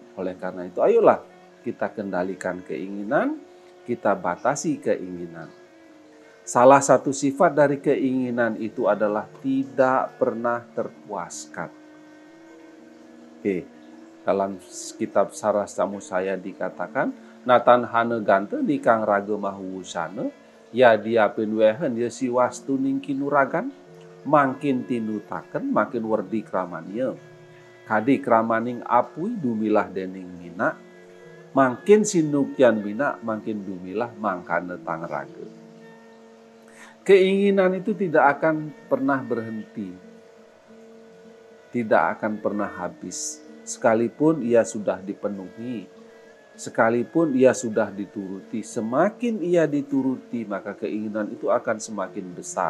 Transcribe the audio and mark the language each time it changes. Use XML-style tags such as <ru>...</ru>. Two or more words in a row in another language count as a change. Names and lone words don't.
<id>Oleh karena itu ayolah kita kendalikan keinginan, kita batasi keinginan. Salah satu sifat dari keinginan itu adalah tidak pernah terpuaskan. Dalam kitab Sarasamusaya dikatakan,</id> <kaw>Natan hane gante nikang raga mahuwusana, ya diapin wehen ya siwastu ningkinuragan, makin tinutaken, makin werdi kramanya. Kadi kramaning apui dumilah dening mina, makin sinukyan bina, makin dumilah mangkane tangraga.</kaw> <id>Keinginan itu tidak akan pernah berhenti. Tidak akan pernah habis. Sekalipun ia sudah dipenuhi. Sekalipun ia sudah dituruti. Semakin ia dituruti, maka keinginan itu akan semakin besar.</id>